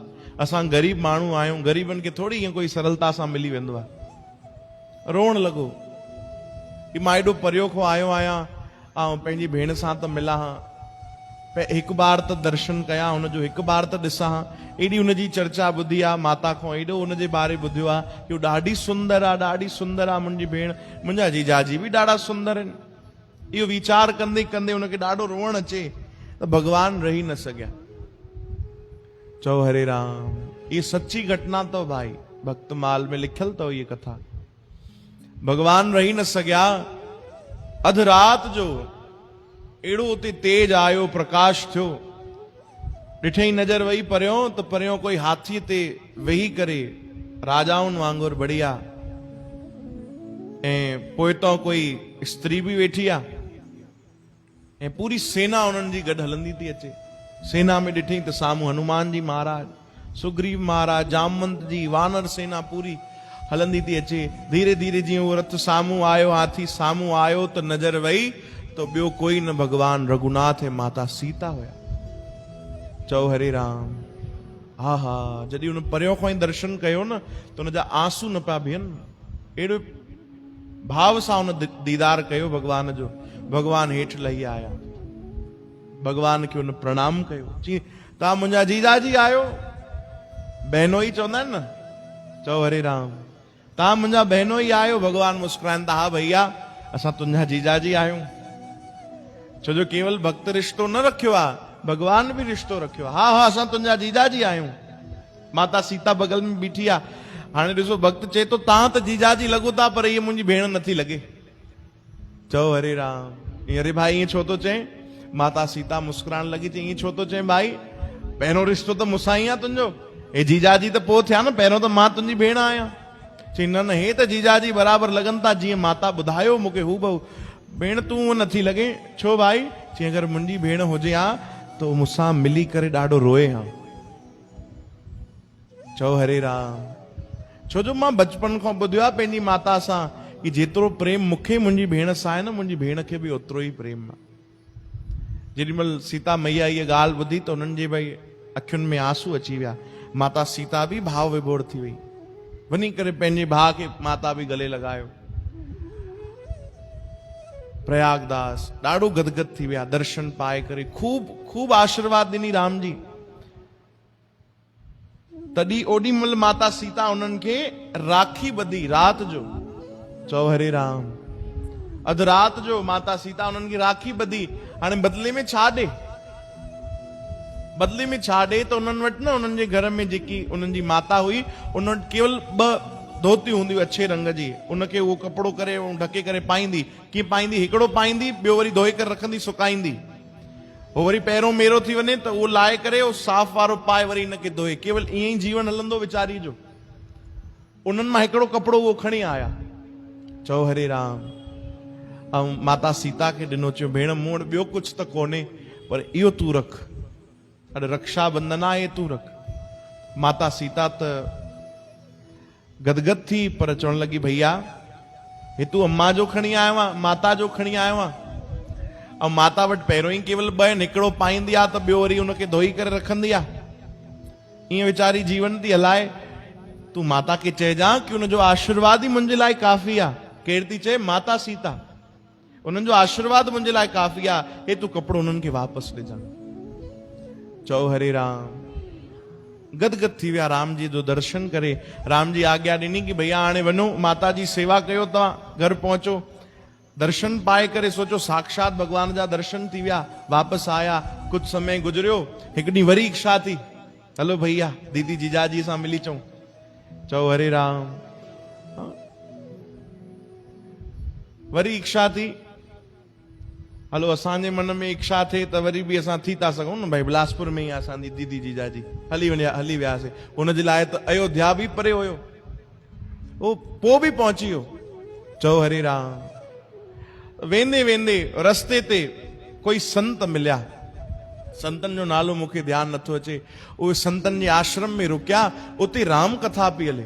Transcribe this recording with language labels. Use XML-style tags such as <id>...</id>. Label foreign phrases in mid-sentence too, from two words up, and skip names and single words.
<sd>असां ग़रीब माण्हू आहियूं, ग़रीबनि खे थोरी ईअं कोई सरलता सां मिली वेंदो आहे। रोअण लॻो कि मां एॾो परियो खां आयो आहियां ऐं पंहिंजी भेण सां त मिलां हां, हिकु बार त दर्शन कयां, हुनजो हिकु बार त ॾिसां हां। एॾी हुनजी चर्चा ॿुधी आहे माता खां, एॾो हुनजे बारे ॿुधियो आहे कि हू ॾाढी सुंदर आहे, ॾाढी सुंदर आहे मुंहिंजी भेण, मुंहिंजा जीजाजी बि ॾाढा सुंदर आहिनि। इहो वीचार कंदे कंदे हुनखे ॾाढो रोअण अचे त भॻवान रही न सघिया। चओ हरे राम।</sd> <hi>ये सच्ची घटना तो भाई, भक्तमाल में लिखियल तो ये कथा।</hi> <sd>भगवान रही न सघिया। अध रात जो एड़ो उते तेज आयो, प्रकाश थियो, ॾिठई नजर वही परियों त परियों कोई हाथीअ ते वेही करे राजाउनि वांगुरु बढ़िया, ऐं पोइतों कोई स्त्री भी वेठी आहे, ऐं पूरी सेना उन्हनि जी गॾु हलंदी थी अचे। सेना में ॾिठई त साम्हूं हनुमान जी महाराज, सुग्रीव महाराज, जामवंत जी वानर सेना पूरी हलंदी थी अचे। धीरे धीरे जीअं उहो रथ साम्हूं आयो, हाथी साम्हूं आयो त नजर वही तो ॿियो कोई न भगवान रघुनाथ ऐं माता सीता हुया। चओ हरे राम। हा हा, जॾहिं हुन परियों खां ई दर्शन कयो न त हुनजा आंसू न पिया बीहनि, अहिड़ो भाव सां हुन दीदार कयो भगवान जो। भगवान हेठि लही आया, भगवान खे हुन प्रणाम कयो। चई तव्हां मुंहिंजा जीजाजी आहियो? बहनोई चवंदा आहिनि न। चओ हरे राम। तव्हां मुंहिंजा बहनोई आहियो? भगवान मुस्कुराइनि था, हा भैया असां तुंहिंजा जीजाजी आहियूं। छो जो केवल भक्त रिश्तो न रखियो आहे, भगवान भी रिश्तो रखियो आहे। हा हा असां तुंहिंजा जीजाजी आहियूं। माता सीता बगल में बीठी आहे। हाणे ॾिसो भक्त चए तो तव्हां त जीजाजी लॻो था, पर इहे मुंहिंजी भेण नथी लॻे। चओ हरे राम। अरे भाई ईअं छो थो चए? माता सीता मुस्कुराइण लॻी। चई ईअं छो थो चए भाई? पहिरों रिश्तो त मूंसां ई आहे तुंहिंजो, हे जीजाजी त पोइ थिया न, पहिरों त मां तुंहिंजी भेण आहियां। चई न न, हे त जीजाजी बराबरि लॻनि था जीअं माता ॿुधायो मूंखे हूबहू। भेण तूं नथी लॻे? छो भाई? चई अगरि मुंहिंजी भेण हुजे हा त मूंसां मिली करे ॾाढो रोए हा। चओ हरे राम। छो जो मां बचपन खां ॿुधियो आहे पंहिंजी माता सां कि जेतिरो प्रेम मूंखे मुंहिंजी भेण सां आहे न, मुंहिंजी भेण खे बि ओतिरो ई प्रेम आहे। जेॾीमहिल सीता मैया इहा ॻाल्हि ॿुधी त उन्हनि जे भई अखियुनि में आंसू अची विया। माता सीता बि भाव विभोर थी वई, वञी करे पंहिंजे भाउ खे माता बि गले लॻायो। प्रयागदास ॾाढो गदगद थी विया दर्शन पाए करे, खूब आशीर्वाद ॾिनी राम जी। तॾहिं ओॾी महिल माता सीता उन्हनि खे राखी ॿधी रात जो। चओ हरे राम। अध रात जो माता सीता उन्हनि खे राखी ॿधी। हाणे बदले में छा ॾे? बदले में छा ॾे त उन्हनि वटि न, उन्हनि जे घर में जेकी उन्हनि जी माता हुई, उन वटि केवल 2 धोतियूं हूंदियूं अच्छे रंग जी। उनखे उहो कपिड़ो करे ढके करे पाईंदी। कीअं पाईंदी? हिकिड़ो पाईंदी, ॿियो वरी धोई करे रखंदी, सुकाईंदी। वो वरी पहिरों मेरो थी वञे त उहो लाहे करे उहो साफ़ वारो पाए वरी हिनखे धोए। केवल ईअं ई जीवन हलंदो वीचारी जो। उन्हनि मां हिकिड़ो कपिड़ो उहो खणी आया। चओ हरे राम। ऐं माता सीता खे ॾिनो। चयो भेण मूं वटि ॿियो कुझु त कोन्हे, पर इहो तूं रख, अॼु रक्षाबंधन आहे, तूं रख। माता सीता त गदगद थी, पर चवण लॻी भैया हे तूं अम्मा जो खणी आयो आहे, माता जो खणी आयो आहे। ऐं माता वटि पहिरों ई केवल 2 आहिनि, हिकिड़ो पाईंदी आहे त ॿियो वरी हुनखे धोई करे रखंदी आहे। ईअं वीचारी जीवन थी हलाए। तूं माता खे चइजां कि हुनजो आशीर्वाद ई मुंहिंजे लाइ काफ़ी आहे। केरु थी चए? माता सीता। उन्हनि जो आशीर्वाद मुंहिंजे लाइ काफ़ी आहे। हे तूं कपिड़ो उन्हनि खे वापसि ॾिजां। चओ हरे राम। गदगद थी विया राम जी जो दर्शन करे। राम जी आज्ञा ॾिनी कि भैया हाणे वञो माता जी सेवा कयो, तव्हां घर पहुचो। दर्शन पाए करे सोचो साक्षात भगवान जा दर्शन थी विया। वापस आया, कुछ समय गुजरियो, हिकु ॾींहुं वरी इच्छा थी, हलो भैया दीदी जीजाजी सां मिली चऊं। चओ हरे राम। वरी इच्छा थी, हलो असांजे मन में इच्छा थे त वरी बि असां थी था सघूं न, भाई बिलासपुर में ई आहे असांजी दीदी जीजाजी, हली वियासीं। हुनजे लाइ त अयोध्या बि परे हुयो, उहो पोइ बि पहुची वियो। चओ हरे राम। वेंदे वेंदे रस्ते ते कोई संत मिलिया, संतन जो नालो मूंखे ध्यानु नथो अचे। उहे संतन जे आश्रम में रुकिया, उते राम कथा पई हले।</sd>